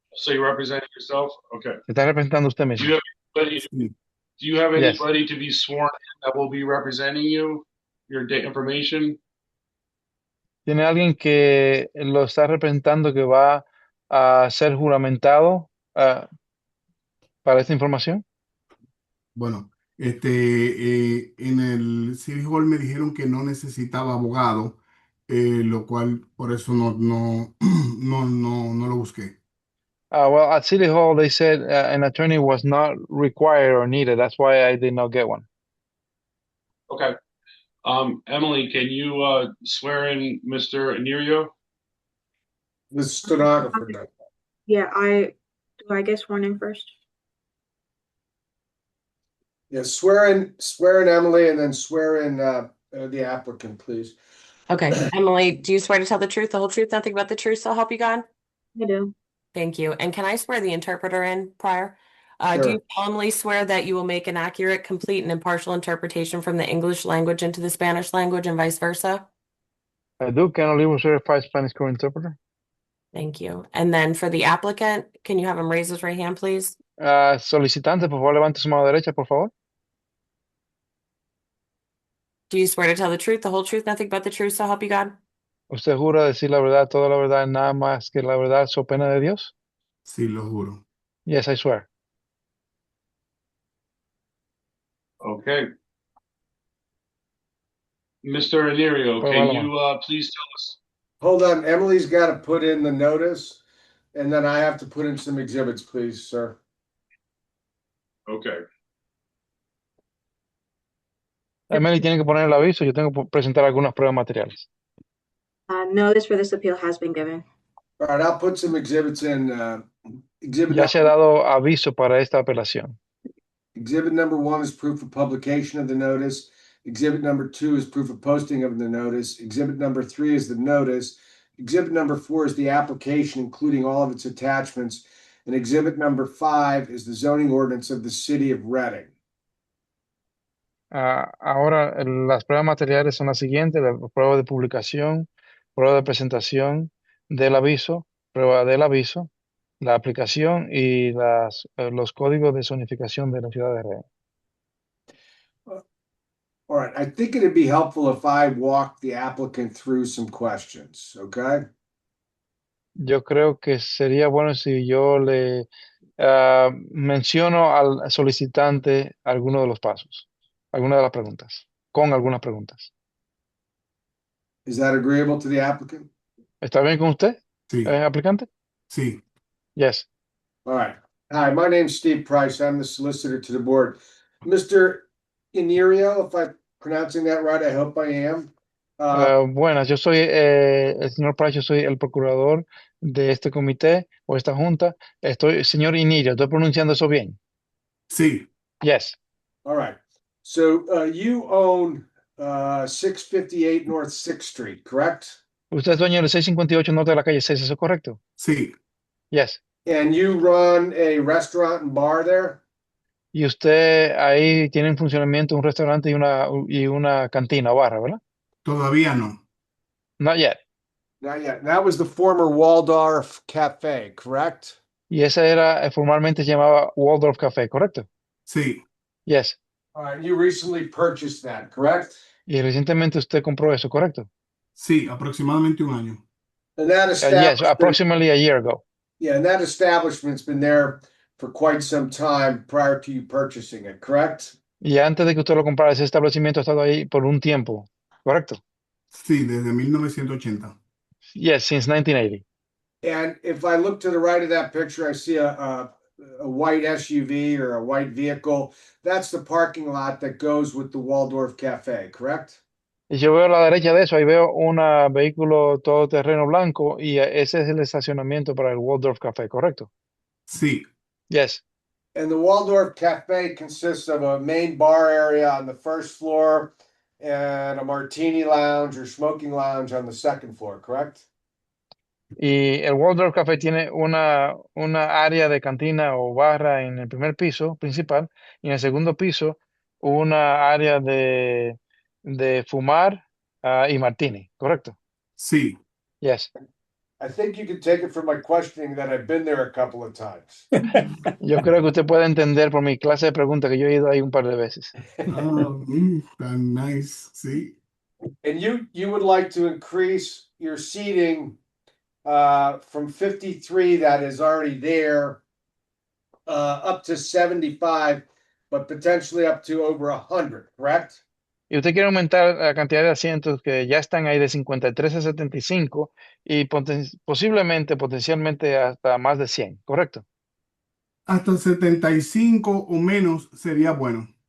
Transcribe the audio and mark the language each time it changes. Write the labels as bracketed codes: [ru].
[en] So you represent yourself? Okay. [es] Se está representando usted [en] Do [es] mismo. [en] you have anybody, [es] sí. [en] do you have Yes. anybody to be sworn in that will be representing you? Your date information? [es] ¿Tiene alguien que lo está representando que va a ser juramentado para esta información? Bueno, en el City Hall me dijeron que no necesitaba abogado, lo cual por eso no lo busqué. [en] Well, at City Hall, they said an attorney was not required or needed. That's why I did not get one. Okay. Emily, can you swear in Mr. Anirio? The stenographer does. Yeah, do I get sworn in first? Yeah, swear in Emily and then swear in the applicant, please. Okay, Emily, do you swear to tell the truth, the whole truth, nothing but the truth, so help you God? I do. Thank you. And can I swear the interpreter in prior? Do Sure. you solemnly swear that you will make an accurate, complete, and impartial interpretation from the English language into the Spanish language and vice versa? I do. Can I leave a certified Spanish court interpreter? Thank you. And then for the applicant, can you have him raise his right hand, please? [es] Solicitante, por favor, levante su mano derecha, por favor. [en] Do you swear to tell the truth, the whole truth, nothing but the truth, so help you God? [es] ¿Usted jura decir la verdad, toda la verdad, nada más que la verdad, so pena de Dios? Sí, lo juro. [en] Yes, I swear. Okay. Mr. Anirio, [es] Pues [en] can [es] vale, [en] you please tell us? Hold on, Emily's got to put in the notice, and then I have to put in some exhibits, please, sir. Okay. [es] Emily tiene que poner el aviso. Yo tengo que presentar algunas pruebas materiales. [en] Notice for this appeal has been given. All right, I'll put some exhibits in. [es] Ya se ha dado aviso para esta apelación. [en] Exhibit number 1 is proof of publication of the notice. Exhibit number 2 is proof of posting of the notice. Exhibit number 3 is the notice. Exhibit number 4 is the application, including all of its attachments. And exhibit number 5 is the zoning ordinance of the city of Reading. [es] Ahora, las pruebas materiales son las siguientes: la prueba de publicación, prueba de presentación del aviso, prueba del aviso, la aplicación y los códigos de zonificación de la ciudad de Reading. [en] All right, I think it'd be helpful if I walk the applicant through some questions, okay? [es] Yo creo que sería bueno si yo le menciono al solicitante algunos de los pasos, algunas de las preguntas, con algunas preguntas. [en] Is that agreeable to the applicant? [es] ¿Está bien con usted, Sí, aplicante? sí. [en] Yes. All right. Hi, my name's Steve Price. I'm the solicitor to the board. Mr. Inirio, if I'm pronouncing that right, I hope I am. [es] Buenas, yo soy el señor Price, yo soy el procurador de este comité o esta junta. Señor Inirio, ¿estoy pronunciando eso bien? Sí, [en] Yes. All right. So you own 658 North 6th Street, correct? [es] Usted es dueño del 658 norte de la calle 6, ¿eso es correcto? sí, [en] Yes. And you run a restaurant and bar there? [es] Y usted ahí tiene en funcionamiento un restaurante y una cantina o barra, ¿verdad? todavía no. [en] Not yet. Not yet. That was the former Waldorf Cafe, correct? [es] Y esa era, formalmente se llamaba Waldorf Café, ¿correcto? Sí, [en] Yes. All right. You recently purchased that, correct? [es] Y recientemente usted compró eso, ¿correcto? sí, aproximadamente un año. [en] And that Yes, establishment, approximately a year ago. yeah, and that establishment's been there for quite some time prior to you purchasing it, correct? [es] Y antes de que usted lo comprara, ese establecimiento ha estado ahí por un tiempo, ¿correcto? Sí, desde 1980. [en] Yes, since 1980. And if I look to the right of that picture, I see a white SUV or a white vehicle. That's the parking lot that goes with the Waldorf Cafe, correct? [es] Y yo veo a la derecha de eso, ahí veo un vehículo todoterreno blanco y ese es el estacionamiento para el Waldorf Café, ¿correcto? Sí, [en] Yes. And the Waldorf Cafe consists of a main bar area on the first floor, and a martini lounge or smoking lounge on the second floor, correct? [es] Y el Waldorf Café tiene una área de cantina o barra en el primer piso principal y en el segundo piso una área de fumar y martini, ¿correcto? Sí. [en] Yes. I think you can take it from my questioning that I've been there a couple of times. [es] Yo creo que usted puede entender por mi clase de preguntas que yo he ido ahí un par de veces. Tan nice, sí. [en] And you would like to increase your seating from 53 that is already there up to 75, but potentially up to over 100, correct? [es] Y usted quiere aumentar la cantidad de asientos que ya están ahí de 53 a 75 y posiblemente, potencialmente hasta más de 100, ¿correcto? Hasta 75 o menos sería bueno.